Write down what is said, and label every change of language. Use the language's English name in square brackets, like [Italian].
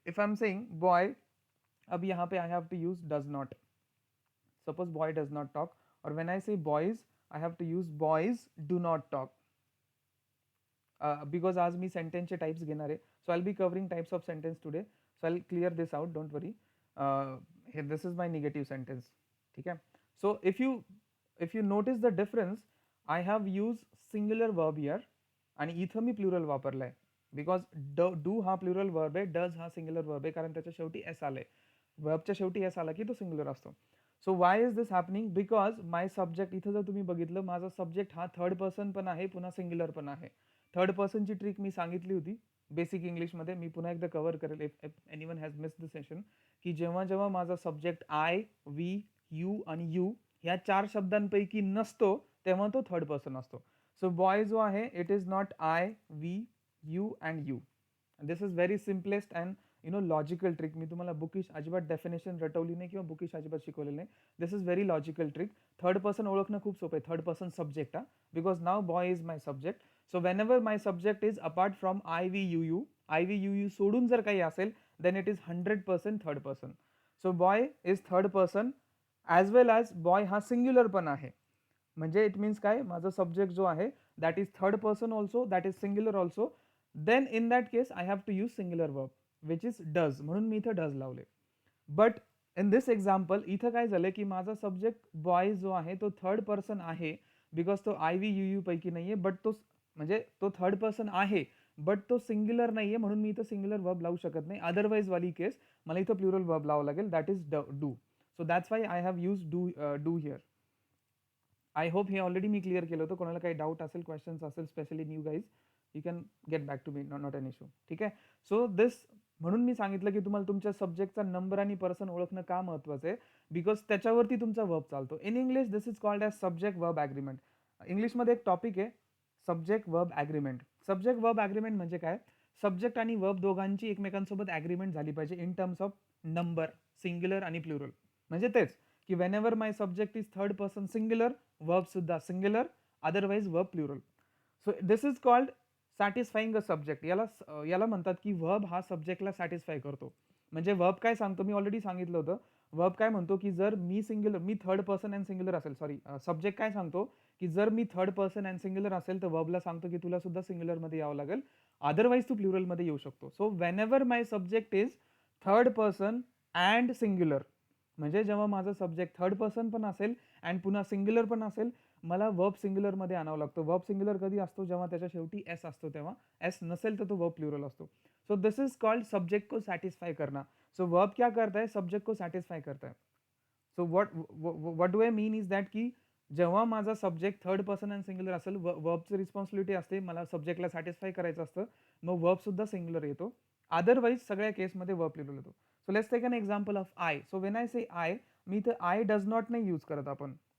[English] if I am saying boy, [Hindi] अब यहाँ पे [English] I have to use does not. Suppose boy does not talk, और when I say boys, I have to use boys do not talk. [Marathi] Because आज मी सेंटेन्सचे types घेणार आहे. [English] So I will be covering types of sentence today. So I will clear this out, don't worry. This is my negative sentence. [Marathi] ठीक आहे. [English] so if you notice the difference, I have use singular verb here [Marathi] आणि इथं मी plural वापरलाय. Because do हा plural verb आहे, does हा singular verb आहे, कारण त्याच्या शेवटी एस आलंय. वर्बच्या शेवटी एस आला की तो सिंग्युलर असतो. [English] so why is this happening, because my subject, [Marathi] इथं जर तुम्ही बघितलं, माझा सब्जेक्ट हा थर्ड पर्सन पण आहे, पुन्हा सिंग्युलर पण आहे. थर्ड पर्सनची ट्रिक मी सांगितली होती बेसिक इंग्लिशमध्ये, मी पुन्हा एकदा कव्हर करेल [English] if anyone has miss the session, [Marathi] की जेव्हा जेव्हा माझा सब्जेक्ट आय, वी, यू आणि यू ह्या 4 शब्दांपैकी नसतो, तेव्हा तो थर्ड पर्सन असतो. [English] so boy [Marathi] जो आहे, [English] It is not I, we, you and you. This is very simplest and logical trick. [Marathi] मी तुम्हाला बुकिश अजिबात डेफिनेशन रटवली नाही किंवा बुकिश अजिबात शिकवलेलं नाही. [English] This is very logical trick. [Marathi] Third person ओळखणं खूप सोपं आहे. Third person subject, because now boy is my subject. [English] so whenever my subject is apart from I, V, U [Marathi] सोडून जर काही असेल, [English] then it is 100% third person. So boy is third person as well as boy [Marathi] हा singular पण आहे. म्हणजे it means काय, माझा सब्जेक्ट जो आहे that is third person also, that is singular also. [English] then in that case I have to use singular verb which is does, [Marathi] म्हणून मी इथं डज लावले. बट इन दिस एक्झाम्पल इथं काय झालं की माझा सब्जेक्ट बॉय जो आहे तो थर्ड पर्सन आहे, बिकॉज तो आय, व्ही, यू पैकी नाहीये, बट तो म्हणजे तो थर्ड पर्सन आहे बट तो सिंग्युलर नाहीये, म्हणून मी इथं सिंग्युलर वर्ब लावू शकत नाही. अदरवाईज वाली केस मला इथं प्लुरल वर्ब लावावं लागेल, that is do. [English] So that's why I have use do here. I hope [Marathi] हे ऑलरेडी मी क्लिअर केलं होतं. कोणाला काही डाऊट असेल, क्वेश्चन्स असेल, specially new guys, [English] You can get back to me, not an issue. [Marathi] ठीक आहे. सो दिस, म्हणून मी सांगितलं की तुम्हाला तुमच्या सब्जेक्टचा नंबर आणि पर्सन ओळखणं का महत्वाचं आहे, बिकॉज त्याच्यावरती तुमचा वर्ब चालतो. [English] In English this is called as subject verb agreement. [Marathi] इंग्लिशमध्ये एक टॉपिक आहे subject verb agreement. Subject verb agreement म्हणजे काय, सब्जेक्ट आणि वर्ब दोघांची एकमेकांसोबत ॲग्रीमेंट झाली पाहिजे in terms of number, singular आणि प्लुरल. [English] म्हणजे तेच की whenever my subject is third person singular, verb सुद्धा singular, otherwise verb plural. So this is called satisfying a subject. [Marathi] याला म्हणतात की वर्ब हा सब्जेक्टला सॅटिस्फाय करतो. म्हणजे वर्ब काय सांगतो, मी ऑलरेडी सांगितलं होतं. वर्ब काय म्हणतो की जर मी थर्ड पर्सन अँड सिंग्युलर असेल, सॉरी, सब्जेक्ट काय सांगतो की जर मी थर्ड पर्सन अँड सिंग्युलर असेल तर वर्बला सांगतो की तुला सुद्धा सिंग्युलरमध्ये यावं लागेल, अदरवाईज तू प्लुरलमध्ये येऊ शकतो. So when ever my subject is third person and singular, म्हणजे जेव्हा माझं सब्जेक्ट थर्ड पर्सन पण असेल अँड पुन्हा सिंग्युलर पण असेल, मला वर्ब सिंग्युलरमध्ये आणावं लागतो. वर्ब सिंग्युलर कधी असतो, जेव्हा त्याच्या शेवटी एस असतो तेव्हा. एस नसेल तर तो वर्ब प्लुरल असतो. [Hindi] So this is called subject को सैटिस्फाई करना. सो वर्ब क्या करता है, सब्जेक्ट को सैटिस्फाई करता है. [Marathi] So what do I mean is that की जेव्हा माझा subject third person and singular असेल, वर्बची रिस्पॉन्सिबिलिटी असते, मला सब्जेक्टला सॅटिस्फाय करायचं असतं, मग वर्ब सुद्धा सिंग्युलर येतो. अदरवाईज सगळ्या केसमध्ये वर्ब प्लुरल येतो. [English] So let's take an example of I. [Marathi] So when I say I, मी तर आय डज नॉट नाही यूज करत आपण.